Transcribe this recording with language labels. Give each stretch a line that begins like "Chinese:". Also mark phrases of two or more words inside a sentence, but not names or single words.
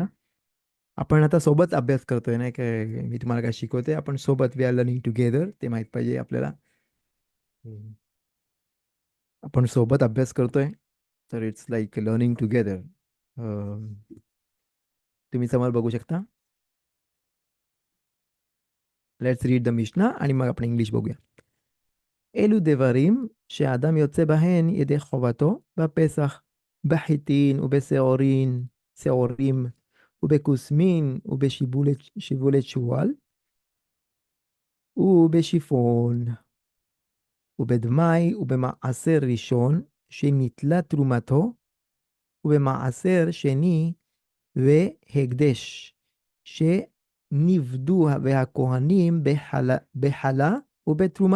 Marathi: आपण आता सोबत अभ्यास करतोय नाही काय मी तुम्हाला काय शिकवते आपण सोबत
English: we are learning together
Marathi: ते माहीत पाहिजे आपल्याला. हम्म. आपण सोबत अभ्यास करतोय तर
English: it's like learning together.
Marathi: तुम्ही समोर बघू शकता.
English: let's read the Mishna
Marathi: आणि मग आपण इंग्लिश बघूया.
Hebrew: אלו דברים שהאדם יוצא בהן ידי חובתו בפסח, בחיטין ובשעורין, שעורים, ובכוסמין, ובשיבולת שועל, ובשיפון, ובדמי, ובמעשר ראשון, שניטלה תרומתו, ובמעשר שני, והקדש, שנפדו והכהנים בחלה ובתרומה.